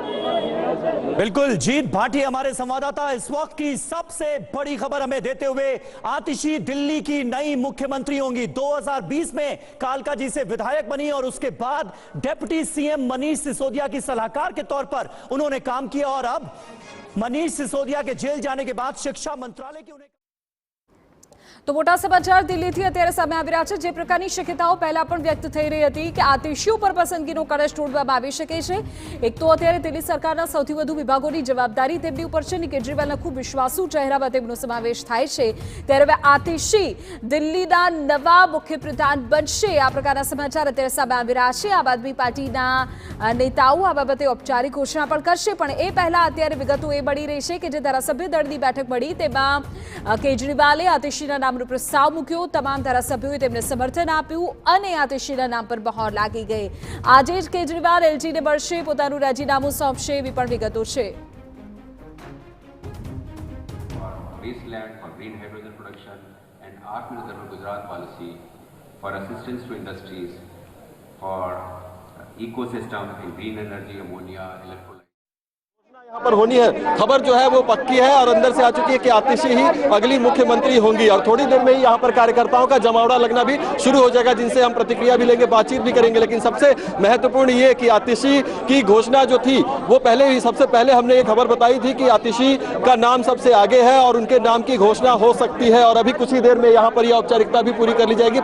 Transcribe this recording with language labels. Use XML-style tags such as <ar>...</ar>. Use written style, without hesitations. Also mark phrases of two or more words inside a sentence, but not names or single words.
<hi>बिल्कुल, जीत भाटी हमारे संवाददाता इस वक्त की सबसे बड़ी खबर हमें देते हुए, आतिशी दिल्ली की नई मुख्यमंत्री होंगी। 2020 में कालका जी से विधायक बनी और उसके बाद डिप्टी सीएम मनीष सिसोदिया की सलाहकार के तौर पर उन्होंने काम किया और अब मनीष सिसोदिया के जेल जाने के बाद शिक्षा मंत्रालय की उन्हें</hi> <gu>તો મોટા સમાચાર દિલ્હીથી અત્યારે સામે આવી રહ્યા છે। જે પ્રકારની શક્યતાઓ પહેલા પણ વ્યક્ત થઈ રહી હતી કે આતિશી ઉપર પસંદગીનો કળશ ઢોળવામાં આવી શકે છે। એક તો અત્યારે દિલ્હી સરકારના સૌથી વધુ વિભાગોની જવાબદારી તેમની ઉપર છે અને કેજરીવાલના ખૂબ વિશ્વાસુ ચહેરામાં તેમનો સમાવેશ થાય છે। ત્યારે હવે આતિશી દિલ્હીના નવા મુખ્યપ્રધાન બનશે, આ પ્રકારના સમાચાર અત્યારે સામે આવી રહ્યા છે। આમ આદમી પાર્ટીના નેતાઓ આ બાબતે ઔપચારિક ઘોષણા પણ કરશે, પણ એ પહેલા અત્યારે વિગતો એ મળી રહી છે કે જે ધારાસભ્ય દળની બેઠક મળી તેમાં કેજરીવાલે આતિશીના નામ પ્રસ્તાવ મૂક્યો, તમામ ધારાસભ્યોએ તેમને સમર્થન આપ્યું અને આતિશીના નામ પર બહાર લાગી ગઈ। આજ જ કેજરીવાલ LG ને મળશે, પોતાનું રાજીનામું સોંપશે એવી પણ વિગતો છે।</gu> <en>Wasteland for green hydrogen production and Atmanirbhar Gujarat policy for assistance to industries for ecosystem in green energy, ammonia, electrolyte.</en> <hi>यहाँ पर होनी है, खबर जो है वो पक्की है और अंदर से आ चुकी है कि आतिशी ही अगली मुख्यमंत्री होंगी और थोड़ी देर में ही यहाँ पर कार्यकर्ताओं का जमावड़ा लगना भी शुरू हो जाएगा, जिनसे हम प्रतिक्रिया भी लेंगे, बातचीत भी करेंगे। लेकिन सबसे महत्वपूर्ण ये कि आतिशी की घोषणा जो थी वो सबसे पहले हमने ये खबर बताई थी कि आतिशी का नाम सबसे आगे है और उनके नाम की घोषणा हो सकती है और अभी कुछ ही देर में यहाँ पर यह औपचारिकता भी पूरी कर ली जाएगी।</hi>